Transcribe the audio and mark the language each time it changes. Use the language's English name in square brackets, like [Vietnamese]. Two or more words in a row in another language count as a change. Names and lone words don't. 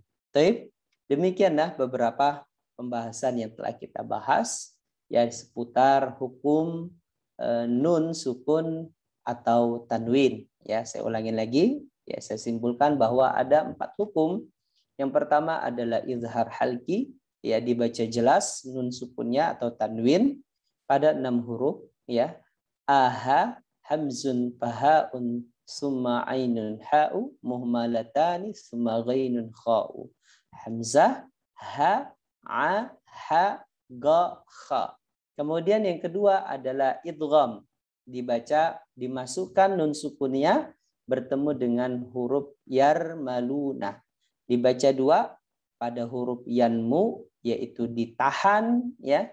[Indonesian] Baik, demikianlah beberapa pembahasan yang telah kita bahas ya seputar hukum nun sukun atau tanwin ya. Saya ulangi lagi ya, saya simpulkan bahwa ada 4 hukum. Yang pertama adalah [Arabic] إظهار حلقي [Indonesian] ya, dibaca jelas nun sukunnya atau tanwin pada 6 huruf ya. [Arabic] أ ه همز فهاء ثم عين حاء مهملتان ثم غين خاء. [Indonesian] Hamzah, ha, a, ha, ga, kha. Kemudian yang kedua adalah idgham. Dibaca, dimasukkan nun sukunnya bertemu dengan huruf yarmaluna. Dibaca 2 pada huruf yanmu, yaitu ditahan ya.